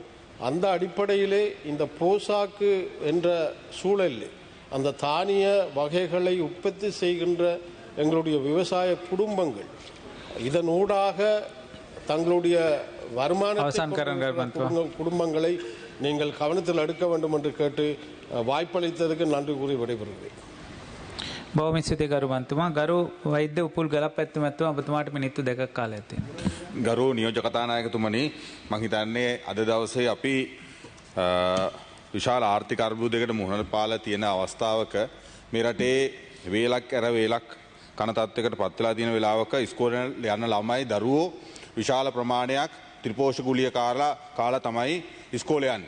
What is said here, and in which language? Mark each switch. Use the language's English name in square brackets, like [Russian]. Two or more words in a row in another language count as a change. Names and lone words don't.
[Tamil] அந்த அடிப்படையிலே இந்த போசாக்கு என்ற சூழலில் அந்த தானிய வகைகளை உற்பத்தி செய்கின்ற எங்களுடைய விவசாய குடும்பங்கள் இதனூடாக தங்களுடைய வருமானத்தை குடும்பங்களை நீங்கள் கவனத்தில் எடுக்க வேண்டும் என்று கேட்டு வாய்ப்பளித்ததுக்கு நன்றி கூறி விடைபெறுகிறேன். [Sinhala] බොහොම ස්තුතියි ගරු මන්තුමා. ගරු වෛද්‍ය උපුල් ගලපැත්තු මැතිතුමා, ඔබතුමාට මිනිත්තු 2ක් කාලයක් තියෙනවා. ගරු නියෝජක කතානායකතුමනි, මම හිතන්නේ අද දවසේ අපි විශාල ආර්ථික අර්බුදයකට මුහුණ පාලා තියෙන අවස්ථාවක මේ රටේ වේලක් ඇර වේලක් කන තත්වයකට පත් වෙලා තියෙන වෙලාවක ඉස්කෝලේ යන ළමයි දරුවෝ විශාල ප්‍රමාණයක් ත්‍රිපෝෂ ගුලිය කාලා තමයි ඉස්කෝලේ යන්නේ.